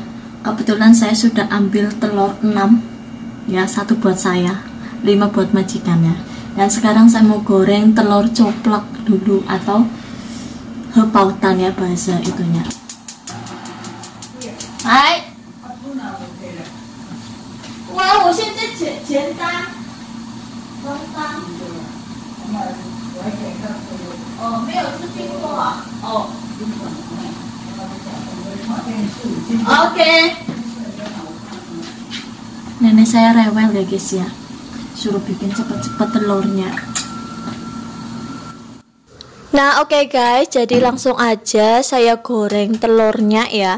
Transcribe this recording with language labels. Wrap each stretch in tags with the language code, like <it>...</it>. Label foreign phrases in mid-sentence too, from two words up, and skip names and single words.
<id>Kebetulan saya sudah ambil telur 6 ya, 1 buat saya, 5 buat majikannya. Dan sekarang saya mau goreng telur coplak dulu atau pautan ya bahasa itunya. Hai. Wah,</id> <zh>我现在简单，刚刚。哦，没有吃冰过啊。哦。Oke.</zh> <id>Nenek saya rewel ya guys ya, suruh bikin cepet-cepet telurnya. Nah oke guys, jadi langsung aja saya goreng telurnya ya.</id>